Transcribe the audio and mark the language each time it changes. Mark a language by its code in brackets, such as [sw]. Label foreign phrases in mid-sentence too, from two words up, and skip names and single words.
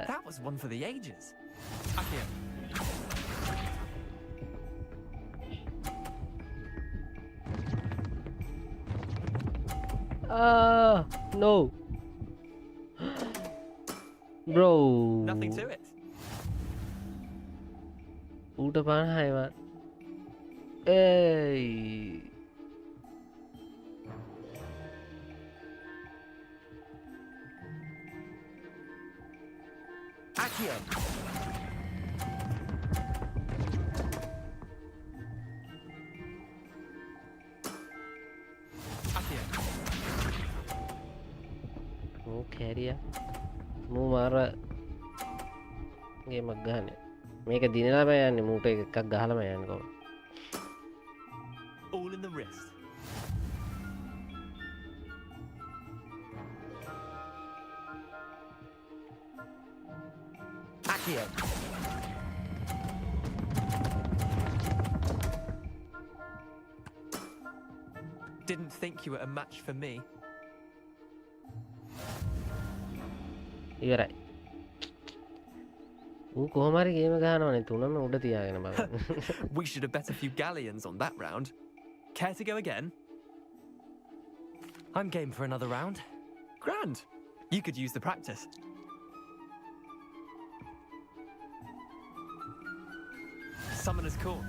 [en] That was one for the ages. Akio. No. Bro. Nothing to it. [si] ඌට 50යිවත්. [en] Hey. Accio. Akio. [si] මූ කැරිය මූ මාර ගේමක් ගහන්නේ මේක දිනලාම යන්නේ මූට එකක් ගහලම යන්නේ කොහොමද [en] All in the wrist. Accio. Didn't think you were a match for me. [si] ඉවරයි ඌ කොහොම හරි ගේම ගහනවනේ තුනම උඩ තියාගෙන බලන්න [en] We should have bet a few galleons on that round. Care to go again? I'm game for another round. Grand. You could use the practice. Summoner's Court.